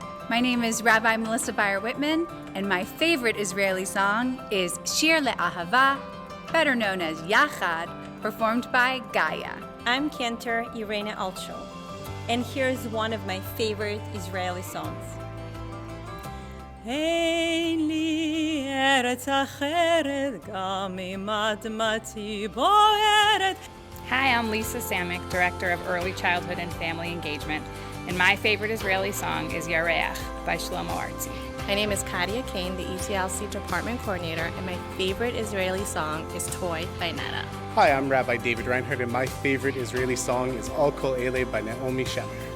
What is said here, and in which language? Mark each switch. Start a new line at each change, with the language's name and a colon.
English: My name is Rabbi Melissa Beyer-Whitman, and my favorite Israeli song is Shir Le'ahava, better known as Yachad, performed by Gaia. I'm Cantor Irena Altsho, and here's one of my favorite Israeli songs.
Hebrew: אין לי ארץ אחרת, גם אם אדמתי בוערת.
English: Hi, I'm Lisa Samick, Director of Early Childhood and Family Engagement, and my favorite Israeli song is Yareach by Shlomo Artzi. My name is Kadia Kane, the ETLC Department Coordinator, and my favorite Israeli song is Toy by Netta. Hi, I'm Rabbi David Reinhardt, and my favorite Israeli song is Al Kol Ele by Naomi Shemer.